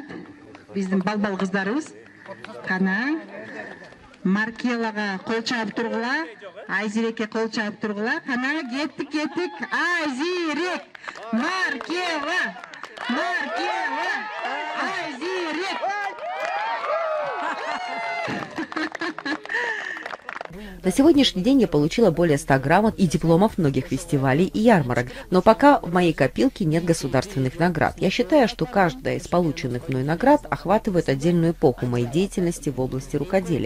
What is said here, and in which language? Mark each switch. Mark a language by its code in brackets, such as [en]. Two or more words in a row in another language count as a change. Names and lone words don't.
[ky] Биздин балбал кыздарыбыз. Кана Маркелага кол чаап тургула, Айзелекке кол чаап тургула. Кана кеттик. Айзерек, Маркела, Айзерек. [ru] На сегодняшний день я получила более 100 грамот и дипломов многих фестивалей и ярмарок, но пока в моей копилке нет государственных наград. Я считаю, что каждая из полученных мной наград охватывает отдельную эпоху моей деятельности в области рукоделия.